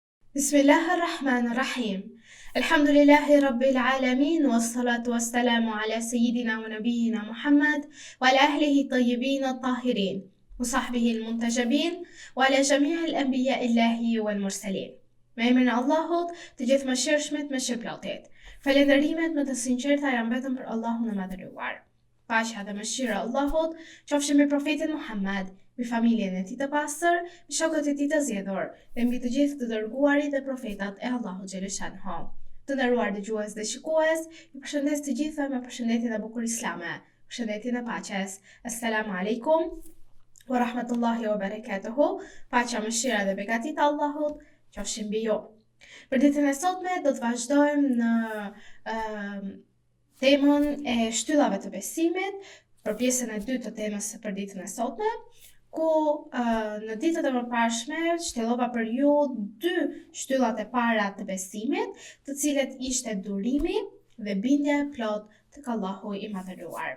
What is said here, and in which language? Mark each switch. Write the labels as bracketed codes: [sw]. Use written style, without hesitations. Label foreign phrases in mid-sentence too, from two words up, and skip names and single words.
[ar] بسم الله الرحمن الرحيم الحمد لله رب العالمين والصلاة والسلام على سيدنا ونبينا محمد وعلى أهله الطيبين الطاهرين وصحبه المنتجبين وعلى جميع الأنبياء الله والمرسلين. [sq] Me emrin e Allahut, të gjithë mëshirshmit, mëshirëplotit. Falënderimet më të sinqerta janë vetëm për Allahun e madhëruar. Paqja dhe mëshira e Allahut qofshin mbi profetin Muhammad, mbi familjen e tij të pastër, mbi shokët e tij të zgjedhur dhe mbi të gjithë të dërguarit dhe profetat e Allahut xhaleshanhu. Të nderuar dëgjues dhe shikues, ju përshëndes të gjithëve me përshëndetjen e bukur islame, përshëndetjen e paqes. [ar] السلام عليكم ورحمة الله وبركاته. [sq] Paqja, mëshira dhe begatit e Allahut qofshin mbi ju. Për ditën e sotme do të vazhdojmë në temën e shtyllave të besimit, për pjesën e dytë të temës për ditën e sotme, ku në ditët e mëparshme shtjellova për ju dy shtyllat e para të besimit, të cilet ishte durimi dhe bindja e plot tek Allahu i madhëruar.